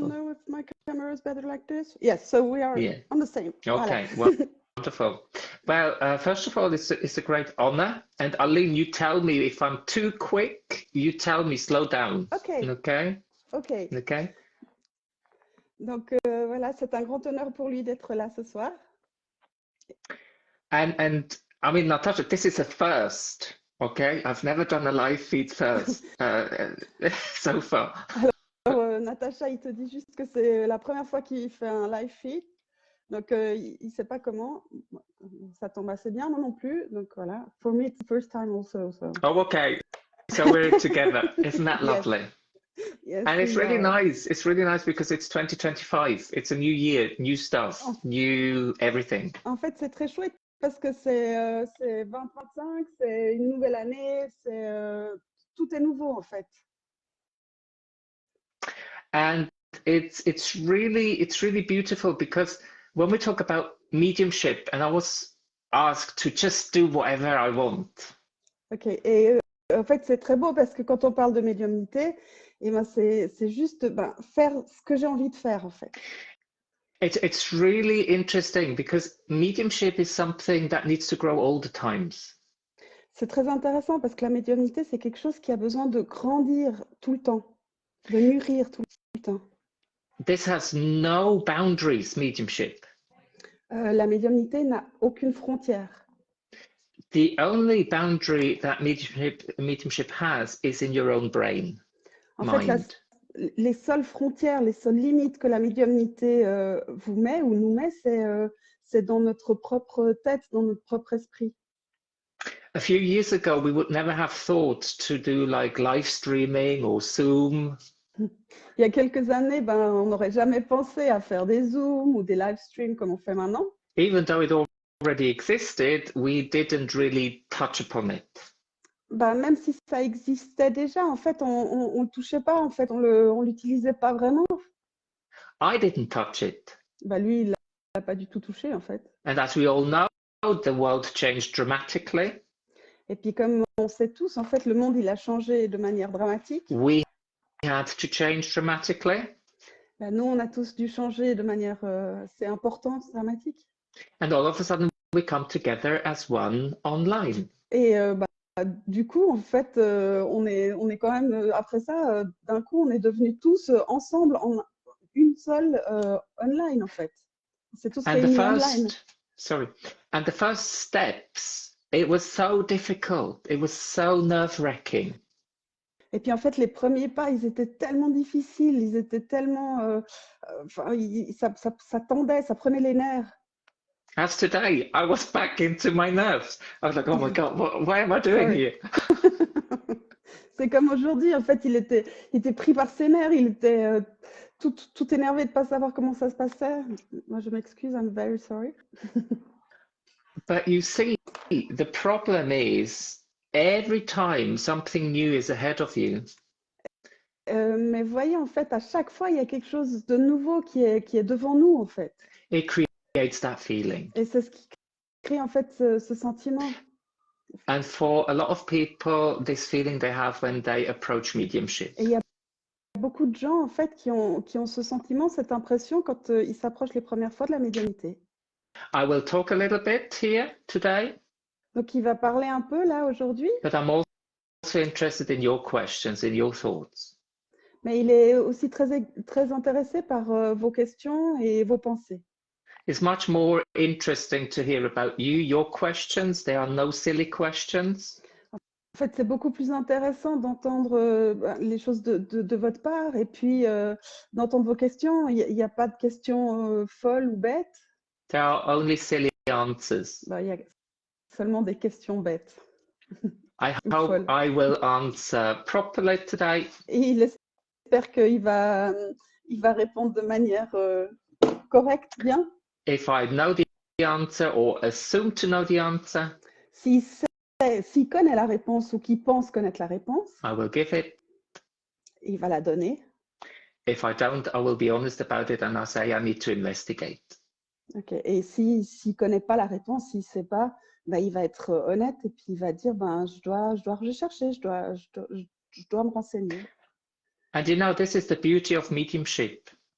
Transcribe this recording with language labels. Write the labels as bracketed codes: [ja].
[en] don't know if my camera is better like this. Yes, so we are on the same. Okay, [fr] Voilà. [en] wonderful. Well, first of all, it's a great honor. And Aline, you tell me if I'm too quick, you tell me slow down. Okay. Okay? Okay. Okay. [fr] Donc voilà, c'est un grand honneur pour lui d'être là ce soir. [en] And I mean, Natasha, this is a first. Okay, I've never done a live feed first so far. [fr] Alors, Natacha, il te dit juste que c'est la première fois qu'il fait un live feed. Donc, il ne sait pas comment. Ça tombe assez bien, moi non plus. Donc, voilà. [en] For me, it's the first time also. So. Oh, okay. So we're together. Isn't that lovely? Yes, And it's [fr] il [en] really a- nice. It's really nice because it's 2025. It's a new year, new stuff, [fr] En, [en] new everything. [fr] en fait, c'est très chouette parce que c'est 2025, c'est une nouvelle année, tout est nouveau en fait. [en] And it's really beautiful because when we talk about mediumship, and I was asked to just do whatever I want. [fr] Ok, et en fait, c'est très beau parce que quand on parle de médiumnité, et ben c'est juste faire ce que j'ai envie de faire en fait. [en] It's really interesting because mediumship is something that needs to grow all the times. [fr] C'est très intéressant parce que la médiumnité, c'est quelque chose qui a besoin de grandir tout le temps, de mûrir tout le temps. [en] This has no boundaries, mediumship. [fr] La médiumnité n'a aucune frontière. [en] The only boundary that mediumship has is in your own brain, [fr] En fait, [en] mind. [fr] les seules frontières, les seules limites que la médiumnité vous met ou nous met, c'est dans notre propre tête, dans notre propre esprit. [en] A few years ago, we would never have thought to do like live streaming or Zoom. [fr] Il y a quelques années, on n'aurait jamais pensé à faire des Zooms ou des live streams comme on fait maintenant. [en] Even though it already existed, we didn't really touch upon it. [fr] Même si ça existait déjà, en fait, on ne le touchait pas, en fait, on l'utilisait pas vraiment. [en] I didn't touch it. [fr] Lui, il l'a pas du tout touché, en fait. [en] And as we all know, the world changed dramatically. [fr] Et puis, comme on sait tous, en fait, le monde, il a changé de manière dramatique. [en] We had to change dramatically. [fr] Nous, on a tous dû changer de manière assez importante, dramatique. [en] And all of a sudden, we come together as one online. [fr] Et du coup, en fait, on est quand même, après ça, d'un coup, on est devenus tous ensemble en une seule online, en fait. C'est tous réunis online. [en] And the first steps, it was so difficult. It was so nerve-wracking. [fr] Et puis, en fait, les premiers pas, ils étaient tellement difficiles, ils étaient tellement... ça tendait, ça prenait les nerfs. [en] As today, I was back into my nerves. I was like, oh my God, why am I doing here? [fr] C'est comme aujourd'hui, en fait, il était pris par ses nerfs, il était tout énervé de ne pas savoir comment ça se passait. Moi, je m'excuse, [en] I'm very sorry. But you see, the problem is every time something new is ahead of you. [fr] Mais voyez, en fait, à chaque fois, il y a quelque chose de nouveau qui est devant nous, en fait. [en] It creates that feeling. [fr] Et c'est ce qui crée, en fait, ce sentiment. [en] And for a lot of people, this feeling they have when they approach mediumship. [fr] Et il y a beaucoup de gens, en fait, qui ont ce sentiment, cette impression quand ils s'approchent les premières fois de la médiumnité. [en] I will talk a little bit here today. [fr] Donc, il va parler un peu, là, aujourd'hui. [en] But I'm also interested in your questions, in your thoughts. [fr] Mais il est aussi très intéressé par vos questions et vos pensées. [en] It's much more interesting to hear about you, your questions. There are no silly questions. [fr] En fait, c'est beaucoup plus intéressant d'entendre les choses de votre part et puis d'entendre vos questions. Il n'y a pas de questions folles ou bêtes. [en] There are only silly answers. [fr] Il y a seulement des questions bêtes. [en] I hope I will answer properly today. [fr] Et il espère qu'il va répondre de manière correcte, bien. [en] If I know the answer or assume to know the answer, [fr] s'il connaît la réponse ou qu'il pense connaître la réponse, [en] I will give it. [fr] Il va la donner. [en] If I don't, I will be honest about it and I'll say I need to investigate. Okay. [fr] Et s'il ne connaît pas la réponse, s'il ne sait pas, il va être honnête et puis il va dire je dois rechercher, je dois me renseigner. [en] And you know, this is the beauty of mediumship.